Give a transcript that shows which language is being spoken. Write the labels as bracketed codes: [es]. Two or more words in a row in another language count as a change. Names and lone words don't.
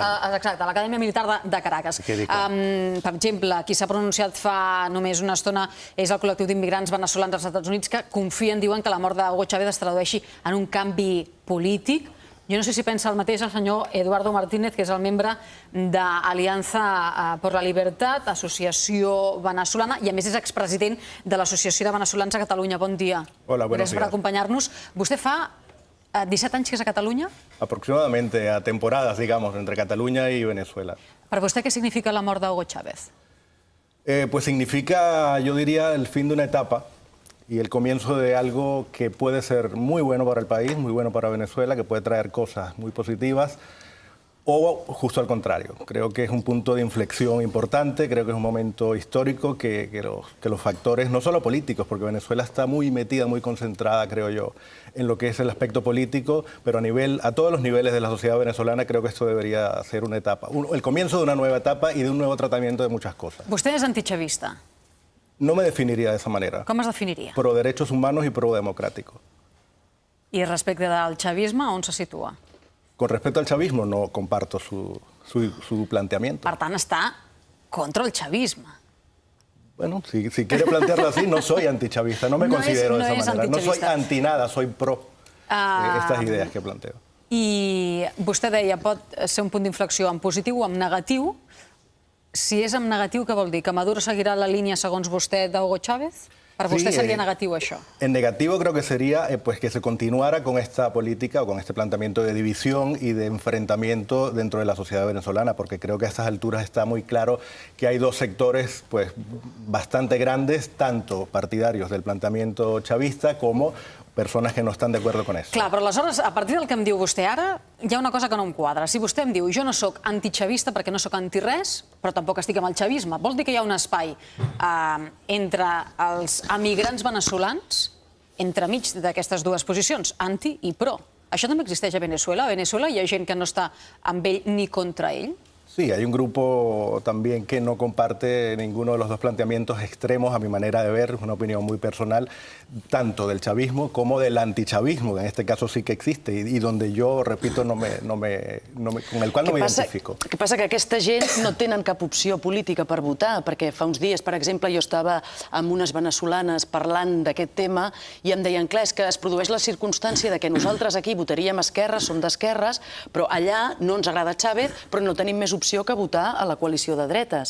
[ca] Exacte, a l'Acadèmia Militar de Caracas. Per exemple, qui s'ha pronunciat fa només una estona és el col·lectiu d'immigrants veneçolans als Estats Units que confien, diuen que la mort d'Hugo Chávez es tradueixi en un canvi polític. Jo no sé si pensa el mateix el senyor Eduardo Martínez, que és el membre d'Alianza por la Libertad, associació venezolana, i a més és expresident de l'Associació de Venezolans a Catalunya. Bon dia. [es] Hola, buenos días. [ca] Gràcies per acompanyar-nos. Vostè fa 17 anys que és a Catalunya? [es] Aproximadamente, a temporadas, digamos, entre Cataluña y Venezuela. [ca] Per vostè, què significa la mort d'Hugo Chávez? [es] Pues significa, yo diría, el fin de una etapa y el comienzo de algo que puede ser muy bueno para el país, muy bueno para Venezuela, que puede traer cosas muy positivas, o justo al contrario. Creo que es un punto de inflexión importante, creo que es un momento histórico que los factores, no solo políticos, porque Venezuela está muy metida, muy concentrada, creo yo, en lo que es el aspecto político, pero a todos los niveles de la sociedad venezolana creo que esto debería ser una etapa, el comienzo de una nueva etapa y de un nuevo tratamiento de muchas cosas. [ca] Vostè és antichavista. [es] No me definiría de esa manera. [ca] Com es definiria? [es] Pro derechos humanos y pro democrático. [ca] I respecte del chavisme, on se situa? [es] Con respecto al chavismo, no comparto su planteamiento. [ca] Per tant, està contra el chavisme. [es] Bueno, si quiere plantearlo así, no soy antichavista, no me considero de esa manera. No soy anti nada, soy pro estas ideas que planteo. [ca] I vostè deia, pot ser un punt d'inflexió en positiu o en negatiu. Si és en negatiu, què vol dir? Que Maduro seguirà la línia, segons vostè, d'Hugo Chávez? Per vostè seria negatiu això? [es] En negativo creo que sería que se continuara con esta política o con este planteamiento de división y de enfrentamiento dentro de la sociedad venezolana, porque creo que a estas alturas está muy claro que hay dos sectores bastante grandes, tanto partidarios del planteamiento chavista como [ca] persones que no estan d'acord amb això. Clar, però aleshores, a partir del que em diu vostè ara, hi ha una cosa que no em quadra. Si vostè em diu, jo no sóc antichavista perquè no sóc anti-res, però tampoc estic amb el chavisme, vol dir que hi ha un espai entre els emigrants venezolans, entremig d'aquestes dues posicions, anti i pro. Això també existeix a Venezuela? A Venezuela hi ha gent que no està amb ell ni contra ell? [es] Sí, hay un grupo también que no comparte ninguno de los dos planteamientos extremos, a mi manera de ver, es una opinión muy personal, tanto del chavismo como del antichavismo, que en este caso sí que existe, y donde yo, repito, con el cual no me identifico. [ca] El que passa que aquesta gent no tenen cap opció política per votar, perquè fa uns dies, per exemple, jo estava amb unes venezolanes parlant d'aquest tema i em deien, clar, és que es produeix la circumstància de que nosaltres aquí votaríem esquerres, som d'esquerres, però allà no ens agrada Chávez, però no tenim més opció que votar a la coalició de dretes.